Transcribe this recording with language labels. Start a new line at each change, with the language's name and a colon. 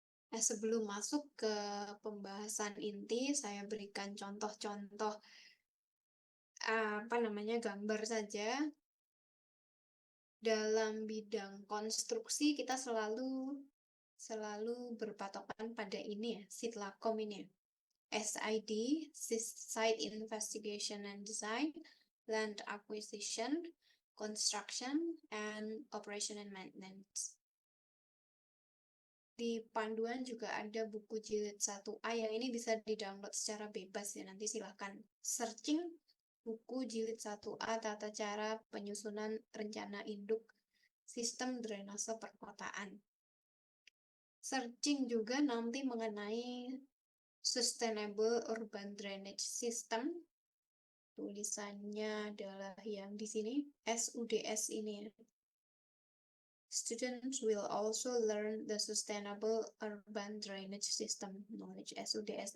Indonesian: Nah, sebelum masuk ke pembahasan inti, saya berikan contoh-contoh gambar saja. Dalam bidang konstruksi kita selalu berpatokan pada ini ya, Sitlakom ini ya.
English: SID, Site Investigation and Design, Land Acquisition, Construction, and Operation and Maintenance.
Indonesian: Di panduan juga ada buku jilid 1A yang ini bisa di-download secara bebas ya, nanti silahkan searching buku jilid 1A tata cara penyusunan rencana induk sistem drainase perkotaan. Searching juga nanti mengenai Sustainable Urban Drainage System. Tulisannya adalah yang di sini, SUDS ini ya.
English: Students will also learn the Sustainable Urban Drainage System Knowledge, SUDS.